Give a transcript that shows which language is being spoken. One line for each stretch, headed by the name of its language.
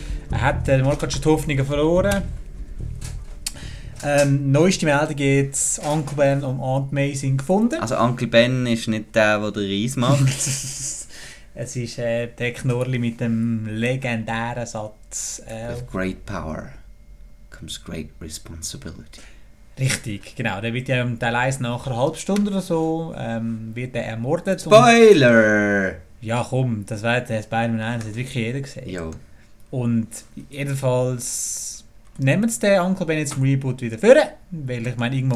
German: Er hat mal gerade schon die Hoffnungen verloren. Neueste Meldung geht Uncle Ben und Aunt May sind gefunden. Also Uncle Ben ist nicht der Reis macht. Es ist der Knorli mit dem legendären Satz.
English: With great power comes great responsibility.
German: Richtig, genau. Dann wird ja im Teil 1 nach einer halben Stunde oder so wird der ermordet. Spoiler! Und, ja komm, das weiß der Spider-Man 1, das hat wirklich jeder gesehen. Jo. Und jedenfalls nehmen sie den Uncle Ben jetzt im Reboot wieder führen. Weil ich meine, irgendwo